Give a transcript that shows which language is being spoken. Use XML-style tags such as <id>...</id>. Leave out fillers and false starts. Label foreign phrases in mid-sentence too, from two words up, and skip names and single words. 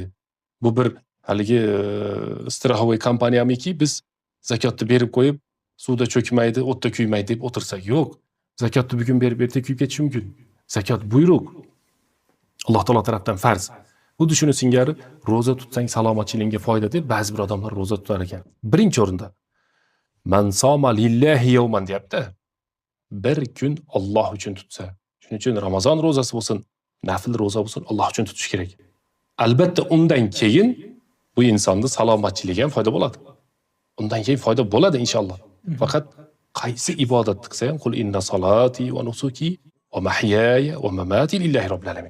<uz>Bu bir haligi strahovoy kompaniyamiki, biz zakotni berib qo'yib, suvda cho'kmaydi, o'tda kuymaydi deb o'tirsak, yo'q. Zakotni bugun berib erta kuyib ketish mumkin. Zakot buyruq. Alloh taolo tarafdan farz. Xuddi shuni singari roza tutsang salomatchiligingga foyda deb ba'zi bir odamlar roza tutar ekan. Birinchi o'rinda</uz> <ar>من صام لله يوما</ar> <uz>deyapti. Bir kun Alloh uchun tutsa. Shuning uchun Ramazon rozasi bo'lsin, nafl roza bo'lsin, Alloh uchun tutish kerak. Albatta undan keyin bu insonning salomatchiligiga ham foyda bo'ladi. Undan keyin foyda bo'ladi inshaalloh. Faqat qaysi ibodatni qilsa ham</uz> <ar>قل إن صلاتي ونسكي ومحياي ومماتي لله رب العالمين.</ar>